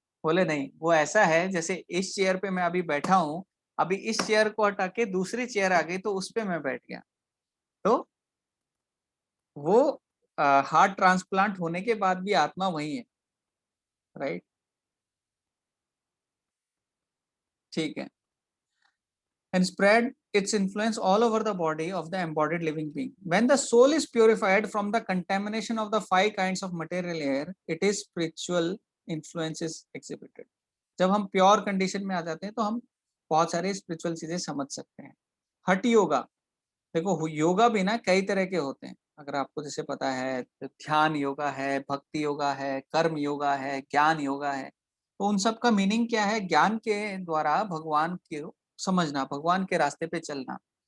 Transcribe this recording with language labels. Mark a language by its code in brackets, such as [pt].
[hi] बोले नहीं, वो ऐसा है जैसे इस चेयर पे मैं अभी बैठा हूँ, अभी इस चेयर को हटा के दूसरी चेयर आ गई तो उस पे मैं बैठ गया। तो वो हार्ट ट्रांसप्लांट होने के बाद भी आत्मा वही है, राइट? ठीक है। [en] And spread its influence all over the body of the embodied living being. When the soul is purified from the contamination of the five kinds of material air, it is spiritual influence is exhibited. [hi] जब हम pure condition में आ जाते हैं तो हम बहुत सारे spiritual चीजें समझ सकते हैं। हठ योगा, देखो योगा भी ना कई तरह के होते हैं, अगर आपको जैसे पता है तो ध्यान योगा है, भक्ति योगा है, कर्म योगा है, ज्ञान योगा है। तो उन सब का मीनिंग क्या है? ज्ञान के द्वारा भगवान के समझना, भगवान के रास्ते पे चलना।